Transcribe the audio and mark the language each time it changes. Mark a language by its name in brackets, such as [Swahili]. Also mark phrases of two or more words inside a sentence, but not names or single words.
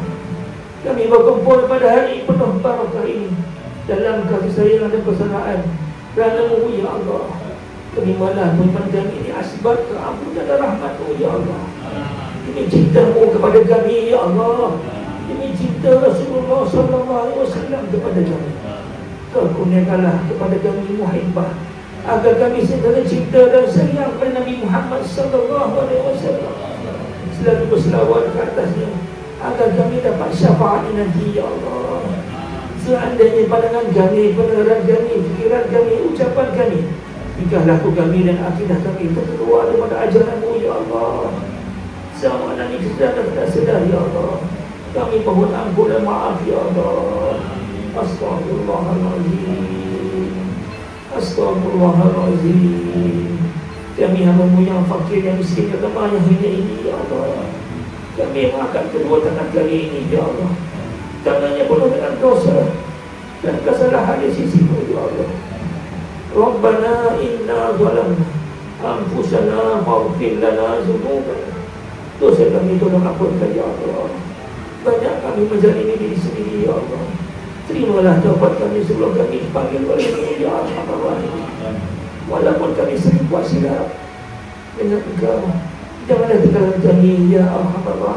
[Malay] Kami berkumpul pada hari penuh barakah ini dalam kasih sayang dan persaudaraan kerana-Mu, ya Allah. Terimalah permohonan kami ini asbab keampunan dan rahmat-Mu, ya Allah. Ini cinta-Mu kepada kami, ya Allah. Ini cinta Rasulullah [Arabic] صلى الله عليه وسلم [Malay] kepada kami. Kau kurniakanlah kepada kami muhibbah, agar kami sentiasa cinta dan sayang kepada Nabi Muhammad [Arabic] صلى الله عليه وسلم, [Malay] selalu berselawat ke atasnya, agar kami dapat syafaat nanti, ya Allah. Seandainya pandangan kami, pendengaran kami, fikiran kami, ucapan kami, tingkah laku kami dan akidah kami terkeluar daripada ajaran-Mu, ya Allah, sama nanti sedar dan tidak sedar, ya Allah, kami mohon ampun dan maaf, ya Allah. [Arabic] أستغفر الله العظيم، أستغفر الله العظيم. [Malay] Kami hamba-Mu yang fakir, yang miskin, yang lemah, yang hina ini, ya Allah. Kami mengangkat kedua tangan kami ini, ya Allah. Tangannya penuh dengan dosa dan kesalahan di sisi-Mu, ya Allah. [Arabic] ربنا إنا ظلمنا أنفسنا فاغفر لنا ذنوبنا. [Malay] Dosa kami tolong ampunkan, ya Allah. Banyak kami menzalimi diri sendiri, ya Allah. Terimalah taubat kami sebelum kami dipanggil oleh-Mu, ya Allah. Walaupun kami sering buat silap dengan Engkau, janganlah tinggalkan kami, ya Allah.